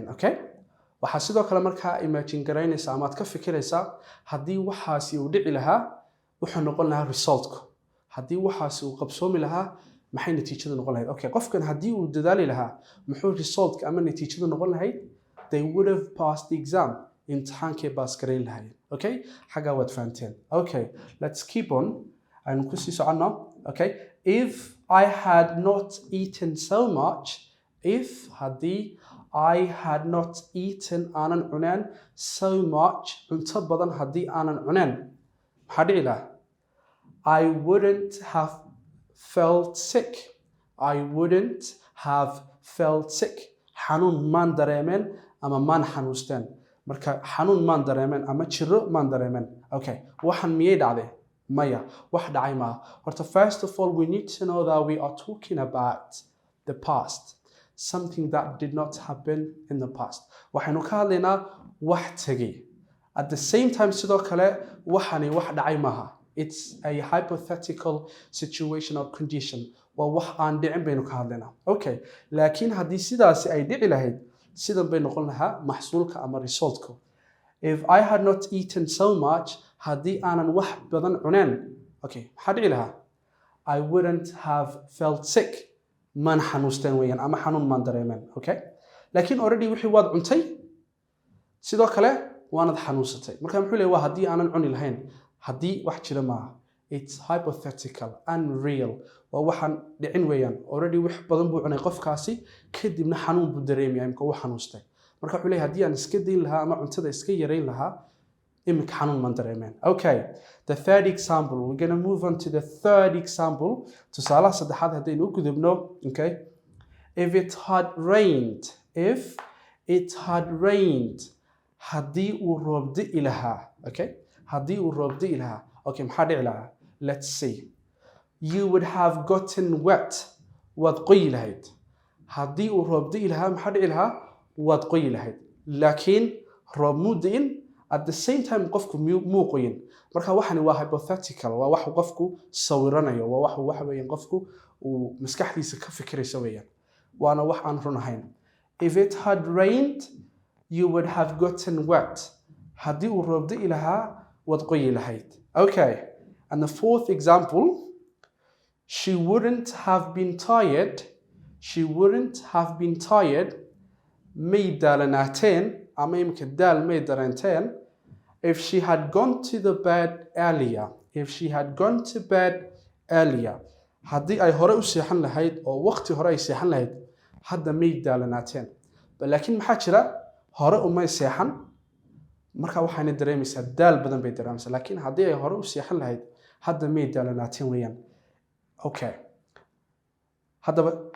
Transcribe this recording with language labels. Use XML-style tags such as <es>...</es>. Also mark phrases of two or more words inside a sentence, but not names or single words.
<so>Okay, waxaa sidoo kale markaa imagine garaynaysaa ama aad ka fikiraysaa haddii waxaasi uu dhici lahaa wuxuu noqon lahaa resultku haddii waxaasi uu qabsoomi lahaa maxay natiijadu noqon lahayd okay qofkan haddii uu dadaali lahaa muxuu resultka ama natiijadu noqon lahayd</so> <en>they would have passed the exam</en> <so>imtixaankay baas garayn lahaayeen okay xaggaa waad fahanteen okay</so> <en>let's keep on</en> <so>aynu kusii soconno okay</so> <en>if I had not eaten so much if</en> <so>haddii I</so> <en>had not eaten</en> <so>aanan cuneen</so> <en>so much</en> <so>cunto badan haddii aanan cuneen maxaa dhici lahaa</so> <en>I wouldn't have felt sick I wouldn't have felt sick</en> <so>xanuun maan dareemeen ama maan xanuusteen marka xanuun maan dareemeen ama jiro maan dareemeen okay waxan miyay dhacday maya wax dhacay maaha horta</so> <en>first of all we need to know</en> <so>that we are talking about the past something that did not happen in the past waxaynu ka hadlaynaa wax tegay at the same time sidoo kale waxani wax dhacay maaha it's a hypothetical situation or condition waa wax aan dhicin baynu ka hadlaynaa okay laakiin haddii sidaasi ay dhici lahayd sidan bay noqon lahaa maxsuulka ama resultku</so> <en>if I had not eaten so much</en> <so>haddii aanan wax badan cuneen okay maxaa dhici lahaa</so> <en>I wouldn't have felt sick</en> <so>maan xanuusteen weeyaan ama xanuun maan dareemeen okay laakiin already wixii waad cuntay sidoo kale waanad xanuunsatay marka muxuu leeyahay waa haddii aanan cuni lahayn haddii wax jira maaha</so> <en>it's hypothetical unreal</en> <so>waa waxaan dhicin weeyaan already wax badan buu cunay qofkaasi kadibna xanuun buu dareemaya imka uu xanuustay marka wuxuu leeyahay haddii aan iska dayn lahaa ama cuntada iska yarayn lahaa imika xanuun maan dareemeen okay</so> <en>the third example we're going to move on to the third example</en> <so>tusaalaha saddexaad haddaynu u gudubno okay</so> <en>if it had rained</en> <so>haddii uu roob di'i lahaa okay haddii uu roob di'i lahaa okay maxaa dhici lahaa</so> <en>let's see you would have gotten wet</en> <so>waad qoyi lahayd haddii uu roob di'i lahaa maxaa dhici lahaa waad qoyi lahayd laakiin roob muu di'in</so> <en>at the same time</en> <so>qofku muu qoyin marka waxani waa hypothetical waa wax qofku sawiranayo waa wax waxa weeyaan qofku uu maskaxdiisa ka fikirayso weeyaan waana wax aan run ahayn</so> <en>if it had rained you would have gotten wet</en> <so>haddii uu roob di'i lahaa waad qoyi lahayd okay</so> <en>and the fourth example she wouldn't have been</en> <so>tired may daalanaateen ama imika daal may dareenteen</so> <en>if she had gone to bed</en> <so>earlier haddii ay hore u seexan lahayd oo waqti hore ay seexan lahayd hadda may daalanaateen laakiin maxaa jira hore umay seexan marka waxayna dareemaysaa daal badan bay dareemaysaa laakiin haddii ay hore u seexan lahayd hadda may daalanaateen weeyaan okay haddaba</so>